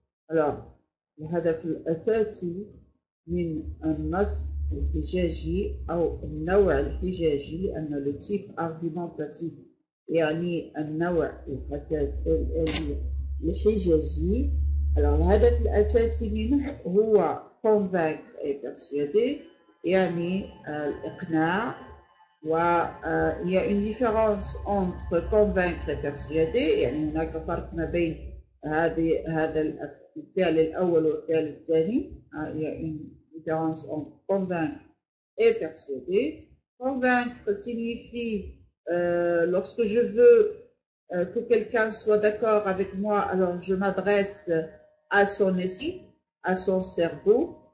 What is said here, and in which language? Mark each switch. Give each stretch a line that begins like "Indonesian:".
Arabic: Alors, الهدف الأساسي من النص الحجاجي أو النوع الحجاجي لأن
French: le type argumentatif
Arabic: يعني النوع الحجاجي. Alors الهدف الأساسي منه هو
French: convaincre et persuader
Arabic: يعني الإقناع.
French: وil y a une différence entre convaincre et persuader.
Arabic: يعني هناك فرق ما بين هذا الفعل الأول والفعل الثاني.
French: Il y a une différence entre convaincre et persuader. Convaincre signifie lorsque je veux que quelqu'un soit d'accord avec moi, alors je m'adresse à son esprit, à son cerveau.